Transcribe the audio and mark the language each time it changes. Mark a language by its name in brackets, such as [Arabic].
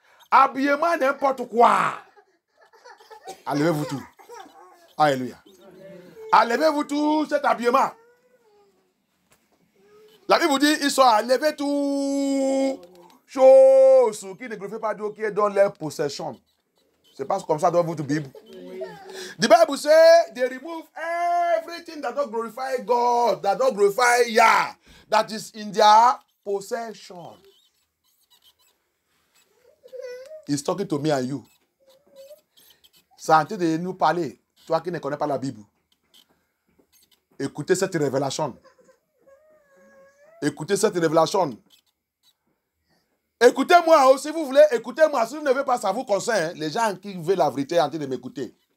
[French] Habillement n'importe quoi. Enlevez-vous tout. Alléluia. Enlevez-vous tout cet habillement. La Bible vous dit, ils sont enlevés tout choses qui ne glorifient pas Dieu, qui est dans leur possession. C'est pas comme ça dans votre Bible. [English] The Bible says they remove everything that don't glorify God, that don't glorify Yah, that is in their possession. He's talking to me and you. [French] C'est en train de nous parler, toi qui ne connais pas la Bible. Écoutez cette révélation. Écoutez cette révélation. Écoutez-moi, si vous voulez, écoutez-moi. Si vous ne voulez pas, ça vous concerne. Les gens qui veulent la vérité en train de m'écouter.